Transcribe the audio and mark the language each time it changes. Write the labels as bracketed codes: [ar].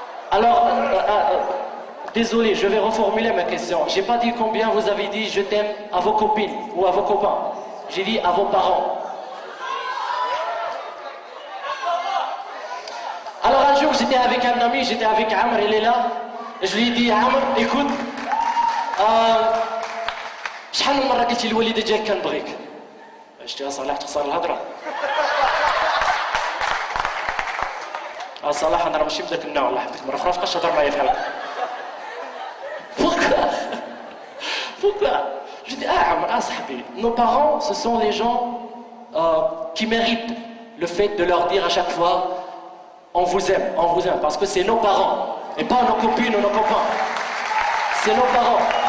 [fr] Alors, désolé, je vais reformuler ma question. J'ai pas dit combien vous avez dit je t'aime à vos copines ou à vos copains. J'ai dit à vos parents. Alors un jour, j'étais avec un ami, j'étais avec Amr, il est là. Et je lui ai dit, Amr, écoute, [ar] شحال من مرة قلتي للوالدة ديالك كنبغيك؟ شتيها صلاح تخسر الهضرة. صلاح أنا راه ماشي بداك النوع الله يحفظك، مرة أخرى مابقاش تهضر معايا في هذا. [fr] Pourquoi? Je dis, Amr, [ar] صاحبي, [fr] nos parents, ce sont les gens qui méritent le fait de leur dire à chaque fois, on vous aime, parce que c'est nos parents, et pas nos copines ou nos copains. C'est nos parents.